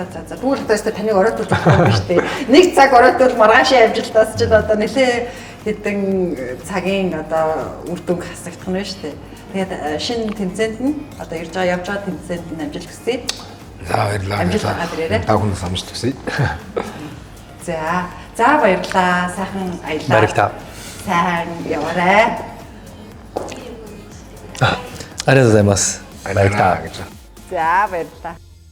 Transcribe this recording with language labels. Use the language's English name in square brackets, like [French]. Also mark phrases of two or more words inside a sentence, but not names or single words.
[Mongolian] Тэгвэл одоо таныг оройтуулж байгаа юм шүү дээ. Нэг цаг оройтвол маргааш амжилтаас ч одоо нэлээ хэдэн цагийн одоо үр дүнг хасагдах нь шүү дээ. Тэгээд шинэ тэмцээнд нь одоо явж байгаа тэмцээнд нь амжилт хүсье. За баярлалаа. Амжилт гаргаад ирээрэй. Та бүхэнд амжилт хүсье. За баярлалаа. Сайхан аялаа. Баярлалаа. Сайн яваарай. [Japanese] ありがとうございます。 [Mongolian] Баярлалаа гэж. За баярлалаа.